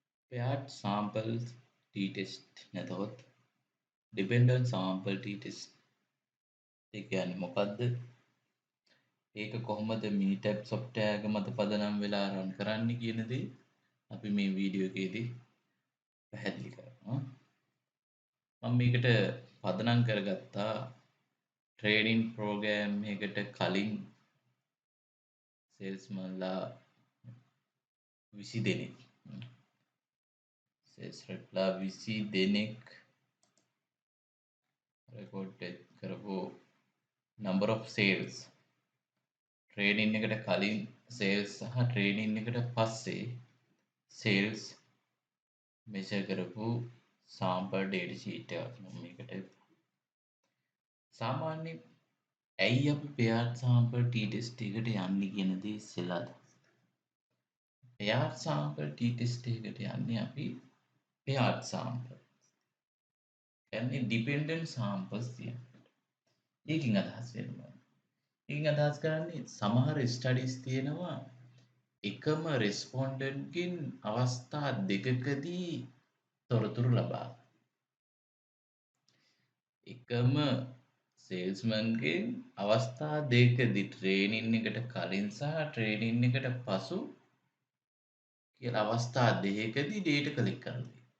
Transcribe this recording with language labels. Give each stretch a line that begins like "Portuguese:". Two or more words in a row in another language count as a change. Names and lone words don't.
English: paired samples t-test
Sinhala: නැතහොත්
English: dependent sample t-test
Sinhala: ඒ කියන්නේ මොකද්ද? ඒක කොහොමද Minitab software එක මත පදනම් වෙලා run කරන්නේ කියන දේ අපි මේ වීඩියෝ එකේදී පැහැදිලි කරනවා. මම මේකට පදනම් කරගත්තා
English: training program
Sinhala: එකකට කලින් සේල්ස්මන්ලා 20 දෙනෙක්
English: sales reps
Sinhala: 20 දෙනෙක් රෙකෝඩ් කරපු
English: number of sales training
Sinhala: එකට කලින් සේල්ස් සහ ට්‍රේනින් එකට පස්සේ
English: sales measure
Sinhala: කරපු
English: sample data sheet
Sinhala: එකක් මම මේකට සාමාන්‍ය ඇයි අපි
English: paired sample t-test
Sinhala: එකට යන්නේ කියන දේ ඉස්සෙල්ලා
English: paired sample t-test
Sinhala: එකට යන්නේ අපි
English: paired sample
Sinhala: කියන්නේ
English: dependent samples
Sinhala: තියෙනවා. ඒකින් අදහස් වෙනවා. ඒකින් අදහස් කරන්නේ සමහර ස්ටඩීස් තියෙනවා එකම රෙස්පොන්ඩන්ට්කින් අවස්ථා දෙකකදී තොරතුරු ලබා එකම සේල්ස්මන්ගෙන් අවස්ථා දෙකකදී ට්‍රේනින් එකට කලින් සහ ට්‍රේනින් එකට පසු කියලා අවස්ථා දෙකකදී
English: data collect
Sinhala: කරලා